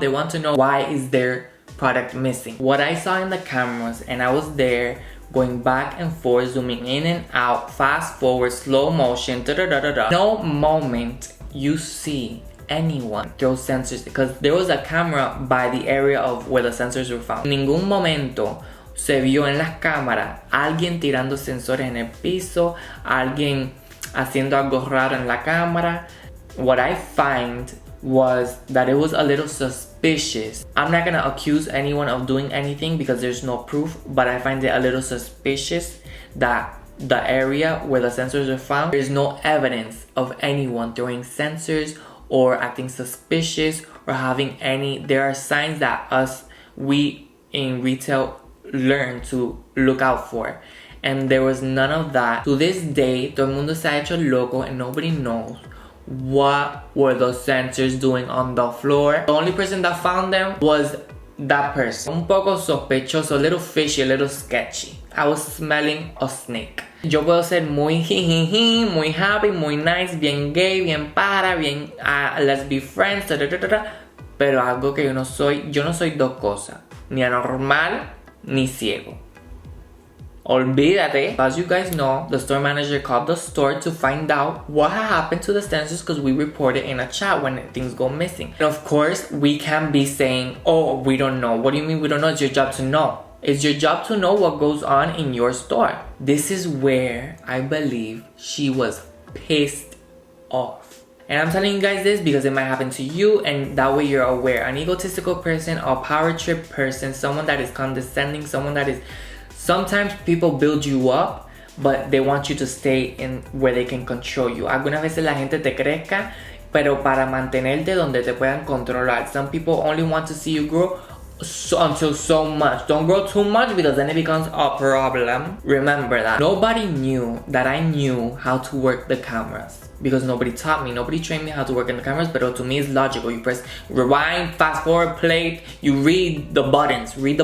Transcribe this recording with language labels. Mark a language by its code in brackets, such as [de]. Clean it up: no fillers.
[en] They want to know why is their product missing. What I saw in the cameras, and I was there going back and forth, zooming in and out, fast forward, slow motion, no moment you see anyone throw sensors, because there was a camera by the area of where the sensors were found. [es] En ningún momento se vio en las cámaras alguien tirando sensores en el piso, alguien haciendo algo raro en la cámara. [en] What I find was that it was a little suspicious suspicious. I'm not gonna accuse anyone of doing anything because there's no proof, but I find it a little suspicious that the area where the sensors are found, there's no evidence of anyone throwing sensors or acting suspicious or having any. There are signs that we in retail learn to look out for, and there was none of that. To this day, [es] todo el mundo se ha hecho loco [en] and nobody knows what were those sensors doing on the floor. The only person that found them was that person. [es] Un poco sospechoso, [en] a little fishy, a little sketchy. I was smelling a snake. [es] Yo puedo ser muy jijiji, muy happy, muy nice, bien gay, bien para, bien [en] let's be friends, [es] pero algo que yo no soy dos cosas, ni anormal ni ciego. Olvídate. [en] As you guys know, the store manager called the store to find out what happened to the sensors because we reported in a chat when things go missing. And of course, we can't be saying, oh, we don't know. What do you mean we don't know? It's your job to know. It's your job to know what goes on in your store. This is where I believe she was pissed off. And I'm telling you guys this because it might happen to you, and that way you're aware. An egotistical person, a power trip person, someone that is condescending, someone that is... Sometimes people build you up, but they want you to stay in where they can control you. [es] Algunas veces la gente te crezca, pero para mantenerte donde te puedan controlar. [en] Some people only want to see you grow until so much. Don't grow too much because then it becomes a problem. Remember that. Nobody knew that I knew how to work the cameras because nobody taught me. Nobody trained me how to work in the cameras, but to me it's logical. You press rewind, fast forward, play, you read the buttons.